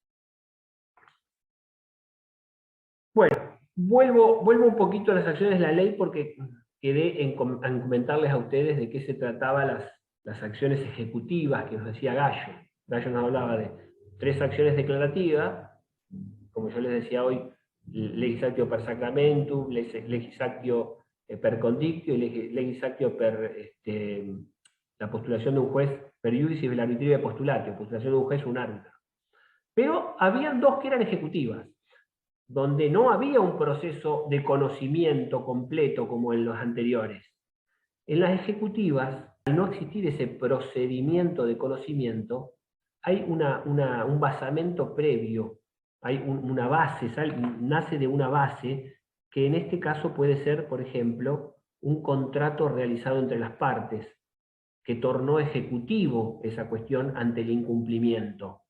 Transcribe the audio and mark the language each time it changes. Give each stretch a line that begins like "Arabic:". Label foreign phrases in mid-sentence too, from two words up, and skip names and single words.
Spanish: Bueno, vuelvo un poquito a las acciones de la ley porque quedé en comentarles a ustedes de qué se trataba las acciones ejecutivas que nos decía Gallo. Gallo nos hablaba de 3 acciones declarativas, como yo les decía hoy,
Latin: legis actio per sacramentum, legis actio per condictio
Spanish: y
Latin: legis actio per
Spanish: la postulación de un juez
Latin: per iudice
Spanish: y el arbitrio de postulatio, postulación de un juez o un árbitro. Pero habían 2 que eran ejecutivas, donde no había un proceso de conocimiento completo como en los anteriores. En las ejecutivas, al no existir ese procedimiento de conocimiento, hay un basamento previo, hay una base, nace de una base que en este caso puede ser, por ejemplo, un contrato realizado entre las partes, que tornó ejecutivo esa cuestión ante el incumplimiento.